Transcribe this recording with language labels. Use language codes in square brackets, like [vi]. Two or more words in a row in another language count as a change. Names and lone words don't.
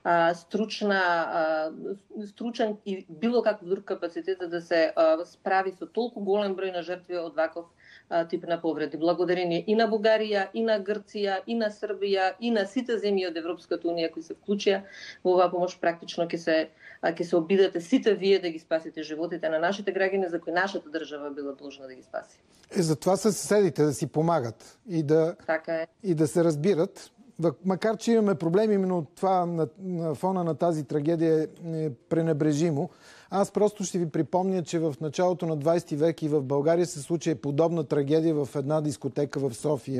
[mk] стручен и било каков друг капацитет да се справи со толку голем број на жртви од ваков тип на повреди. Благодарение и на Бугарија, и на Грција, и на Србија, и на сите земји од Европската унија кои се вклучија во оваа помош, практично ќе се обидете сите вие да ги спасите животите на нашите граѓани за кои нашата држава била должна да ги спаси. [bg] Затова са съседите да си помагат и да се разбират. Макар че имаме проблеми, но това на фона на тази трагедия е пренебрежимо. Аз просто ще ви припомня, че в началото на 20 век и в България се случи подобна трагедия в една дискотека в София.